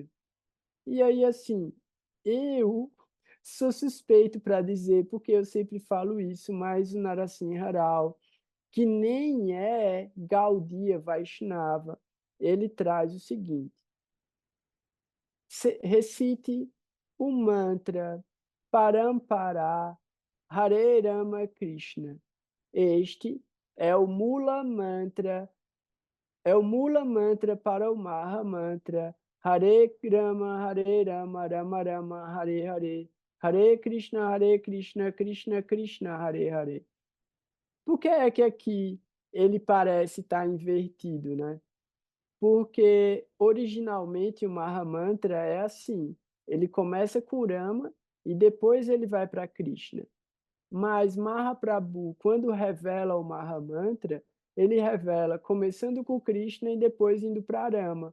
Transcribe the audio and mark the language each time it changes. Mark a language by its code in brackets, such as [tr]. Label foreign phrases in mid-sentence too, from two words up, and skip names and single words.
[pt] E aí, assim, eu sou suspeito para dizer, porque eu sempre falo isso, mas o Narasimha Rao, que nem é Gaudiya Vaishnava, ele traz o seguinte: recite o mantra Parampara Hare Rama Krishna. Este é o Mula Mantra para o Maha Mantra. [sa] Hare Rama, Rama Rama, Hare Hare. Hare Krishna, Krishna Krishna, Hare Hare. [pt] Por que é que aqui ele parece estar invertido, né? Porque originalmente o Maha Mantra é assim. Ele começa com Rama e depois ele vai para Krishna. Mas Mahaprabhu, quando revela o Mahamantra, ele revela começando com Krishna e depois indo para Rama.